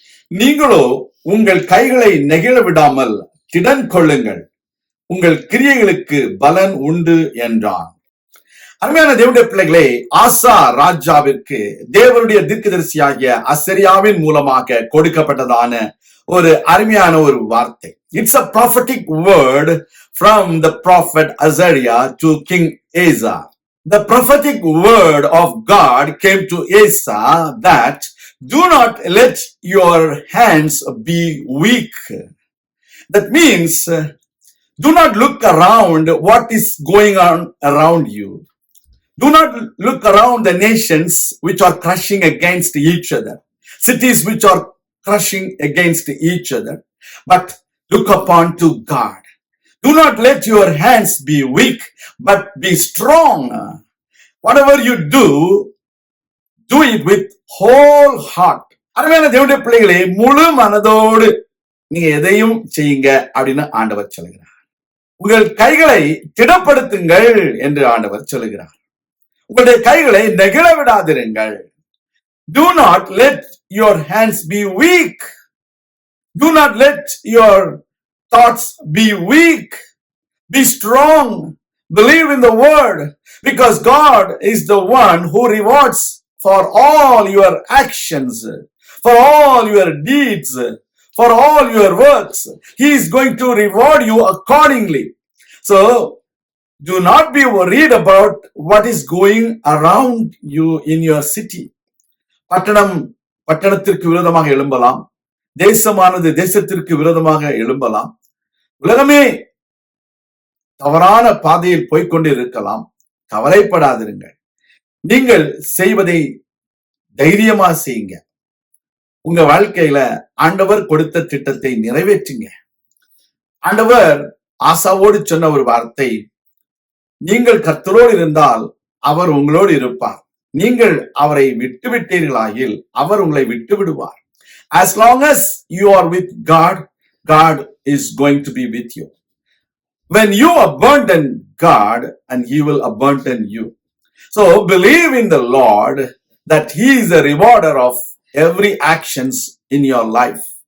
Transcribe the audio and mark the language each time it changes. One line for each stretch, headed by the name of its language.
Tamil: நீங்களோ உங்கள் கைகளை நெகிழ விடாமல் திடன் கொள்ளுங்கள், உங்கள் கிரியைகளுக்கு பலன் உண்டு என்றான். அருமையான தேவனுடைய பிள்ளைகளே, ஆசா ராஜாவிற்கு தேவனுடைய தீர்க்கதரிசியாகிய அசரியாவின் மூலமாக கொடுக்கப்பட்டதான ஒரு அருமையான ஒரு வார்த்தை.
English: It's a prophetic word from the prophet Azariah to King Asa. The prophetic word of God came to Asa that do not let your hands be weak. That means do not look around what is going on around you. Do not look around the nations which are crushing against each other, cities which are crushing against each other, but look upon to God. Do not let your hands be weak, but be strong. Whatever you do it with whole heart.
Tamil: அருமையான தேவனுடைய பிள்ளைகளே, முழு மனதோடு நீங்க எதையும் செய்யுங்க அப்படின்னு ஆண்டவர் சொல்கிறார். உங்கள் கைகளை திடப்படுத்துங்கள் என்று ஆண்டவர் சொல்கிறார். உங்களுடைய கைகளை நெகிழ விடாதிருங்கள்.
English: Do not let your hands be weak. Do not let your thoughts be weak. Be strong. Believe in the word, because God is the one who rewards for all your actions, for all your deeds, for all your works. He is going to reward you accordingly. So do not be worried about what is going around you in your city.
Tamil: பட்டணத்திற்கு விரோதமாக எழும்பலாம், தேசமானது தேசத்திற்கு விரோதமாக எழும்பலாம், உலகமே தவறான பாதையில் போய்கொண்டு இருக்கலாம். கவலைப்படாதிருங்கள். நீங்கள் செய்வதை தைரியமா செய்யுங்க. உங்க வாழ்க்கையில ஆண்டவர் கொடுத்த திட்டத்தை நிறைவேற்றுங்க. ஆண்டவர் ஆசாவோடு சொன்ன ஒரு வார்த்தை, நீங்கள் கர்த்தரோடு இருந்தால் அவர் உங்களோடு இருப்பார், நீங்கள் அவரை விட்டுவிட்டீர்களாயில் அவர் உங்களை விட்டு விடுவார்.
English: As long as you are with God, God is going to be with you. When you abandon God, and He will abandon you. So believe in the Lord that He is a rewarder of every actions in your life.